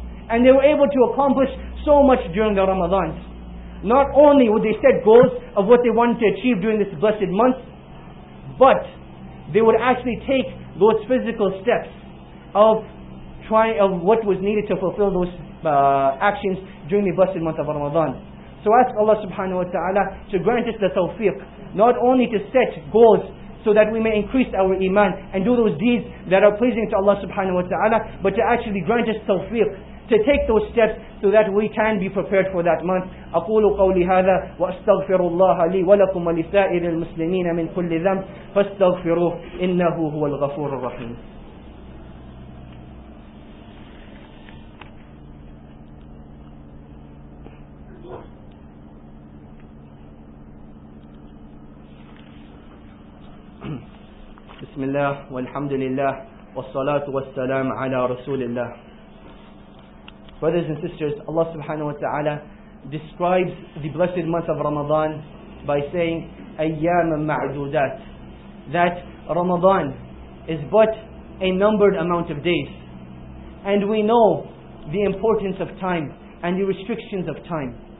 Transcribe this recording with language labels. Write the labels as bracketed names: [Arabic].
[English] And they were able to accomplish so much during the Ramadans. Not only would they set goals of what they wanted to achieve during this blessed month, but they would actually take those physical steps of what was needed to fulfill those actions during the blessed month of Ramadan. So ask Allah subhanahu wa ta'ala to grant us the tawfiq, not only to set goals so that we may increase our iman and do those deeds that are pleasing to Allah subhanahu wa ta'ala, but to actually grant us tawfiq, to take those steps so that we can be prepared for that month. [Arabic] أقول قولي هذا وأستغفر الله لي ولكم ولسائر المسلمين من كل ذنب فاستغفروه إنه هو الغفور الرحيم. بسم الله والحمد لله والصلاة والسلام على رسول الله. [English] Brothers and sisters, Allah subhanahu wa ta'ala describes the blessed month of Ramadan by saying [Arabic] أيام معدودات, [English] that Ramadan is but a numbered amount of days. And we know the importance of time and the restrictions of time.